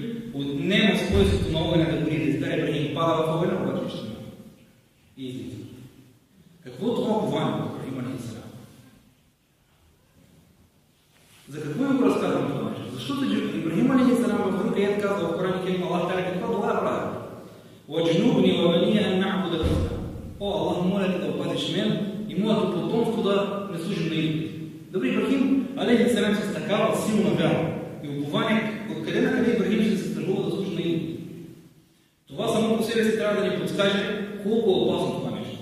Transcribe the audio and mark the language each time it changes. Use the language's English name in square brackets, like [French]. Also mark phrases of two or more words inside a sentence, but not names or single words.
[Bulgarian] Отнема свойството на огъня да гори, да изгаря. Ибрахим пада в огъня, обаче ще има. И излиза. Какво това пование на Ибрахим алейхиссалам? За какво го разказвам това нещо? Защото Ибрахим алейхиссалам в друг аят казва в Коран Керим: Аллах Таала какво дова прави? [Arabic] واجنبني وبني أن نعبد الأصنام. [Bulgarian] О, Аллах, моля те да опазиш мен и моето потомство да не служим на идолите. Добре, Ибрахим алейхиссалам с такава силна вяра и упование, откъде на къде Ибрахим ще се страхува да служи на идолите? Това само по себе си трябва да ни подскаже колко е опасно това нещо.